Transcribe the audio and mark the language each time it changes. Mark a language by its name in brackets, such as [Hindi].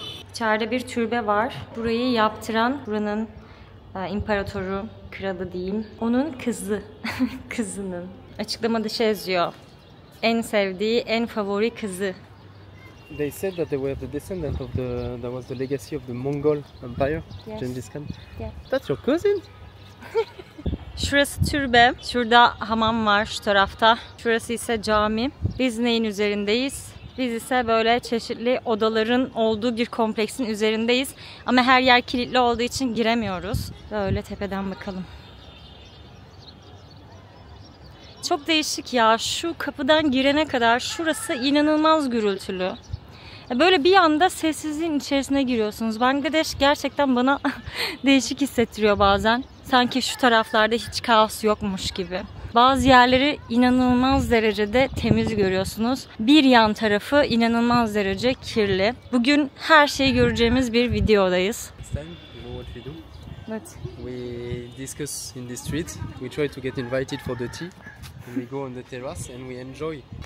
[Turkish] İçeride bir türbe var. Burayı yaptıran buranın imparatoru, kralı diyeyim. Onun kızı. Kızının. Açıklamada şey yazıyor. En sevdiği, en favori kızı. [English] They said that they were the descendant of that was the legacy of the Mongol Empire, Yes. Genghis Khan. Yeah. That's your cousin? [Turkish] Şurası türbe. Şurada hamam var şu tarafta. Şurası ise cami. Biz neyin üzerindeyiz? Biz ise böyle çeşitli odaların olduğu bir kompleksin üzerindeyiz. Ama her yer kilitli olduğu için giremiyoruz. Böyle tepeden bakalım. Çok değişik ya. Şu kapıdan girene kadar şurası inanılmaz gürültülü. Böyle bir anda sessizliğin içerisine giriyorsunuz. Bangladeş gerçekten bana değişik hissettiriyor bazen. Sanki şu taraflarda hiç kaos yokmuş gibi. Bazı yerleri inanılmaz derecede temiz görüyorsunuz. Bir yan tarafı inanılmaz derece kirli. Bugün her şeyi göreceğimiz bir videodayız. [English] This time, you know what we do? [Turkish] Evet. [English] We discuss in the street. We try to get invited for the tea. And we go on the terrace and we enjoy.